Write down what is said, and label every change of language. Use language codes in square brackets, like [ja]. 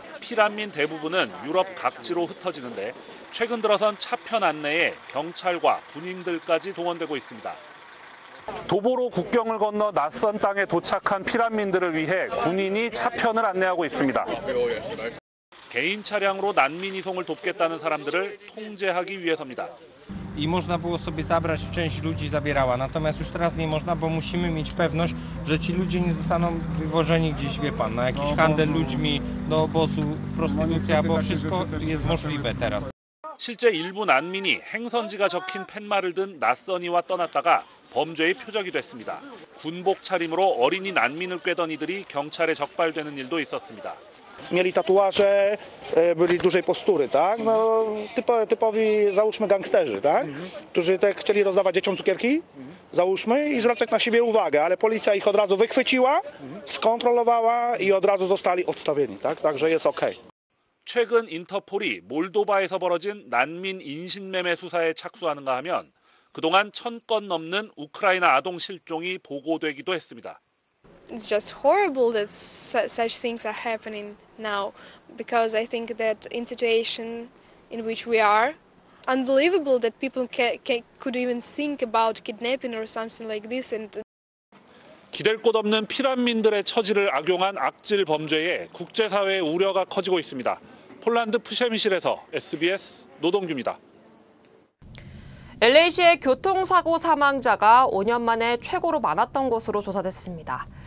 [ko] 피난민 대부분은 유럽 각지로 흩어지는데 최근 들어선 차편 안내에 경찰과 군인들까지 동원되고 있습니다. 도보로 국경을 건너 낯선 땅에 도착한 피난민들을 위해 군인이 차편을 안내하고 있습니다. 개인 차량으로 난민 이송을 돕겠다는 사람들을 통제하기 위해서입니다. [pl] I można było sobie zabrać, część ludzi zabierała, natomiast już teraz nie można, bo musimy mieć pewność, że ci ludzie nie zostaną wywożeni gdzieś, wie pan, na jakiś handel ludźmi, do obozu, prostytucja, bo wszystko jest możliwe teraz. [ko] 실제 일부 난민이 행선지가 적힌 팻말을 든 낯선이와 떠났다가 범죄의 표적이 됐습니다. 군복 차림으로 어린이 난민을 꿰던 이들이 경찰에 적발되는 일도 있었습니다. [pl] Mieli tatuaże, byli dużej postury, tak? No, typowi, załóżmy, gangsterzy, tak? Którzy chcieli rozdawać dzieciom cukierki, załóżmy, i zwracać na siebie uwagę, ale policja ich od razu wychwyciła, skontrolowała i od razu zostali odstawieni, tak? Także jest okej. [ko] 최근 인터폴이 몰도바에서 벌어진 난민 인신매매 수사에 착수하는가 하면 그동안 1000건 넘는 우크라이나 아동 실종이 보고되기도 했습니다. [en] It's just horrible that such things are happening now, because I think that in situation in which we are, unbelievable that people could even think about kidnapping or something like this. And [ko] 기댈 곳 없는 피난민들의 처지를 악용한 악질 범죄에 국제사회의 우려가 커지고 있습니다. 폴란드 프셰미실에서 SBS 노동규입니다. LA시의 교통사고 사망자가 5년 만에 최고로 많았던 것으로 조사됐습니다.